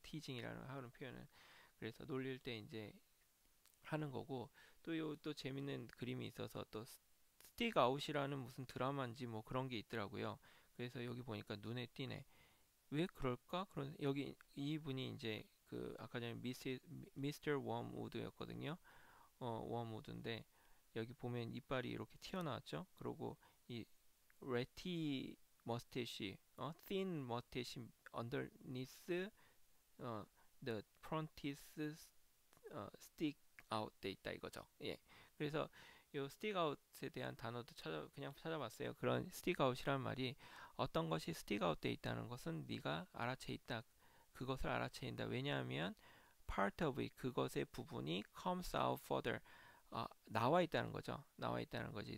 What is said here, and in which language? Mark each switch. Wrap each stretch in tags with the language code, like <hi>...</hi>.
<ko>티징이라는 하는 표현은. 그래서 놀릴 때 이제 하는 거고, 또 재밌는 그림이 있어서, 또 스틱 아웃이라는 무슨 드라마인지 뭐 그런 게 있더라고요. 그래서 여기 보니까 눈에 띄네. 왜 그럴까? 그런, 여기 이분이 이제 그 아까 전에 미스터 웜우드였거든요. 웜우드인데 여기 보면 이빨이 이렇게 튀어나왔죠. 그리고 이 레티 머스테시,</ko> <en>thin mustache underneath the front teeth stick out 돼 있다 이거죠.</en> <ko>예. 그래서 요 stick out에 대한 단어도 그냥 찾아봤어요. 그런 stick out이란 말이, 어떤 것이 stick out 돼 있다는 것은 네가 알아채 있다. 그것을 알아채인다. 왜냐하면</ko> <en>part of it,</en> <ko>그것의 부분이</ko> <en>comes out further,</en> <ko>나와 있다는 거죠. 나와 있다는 거지.</ko>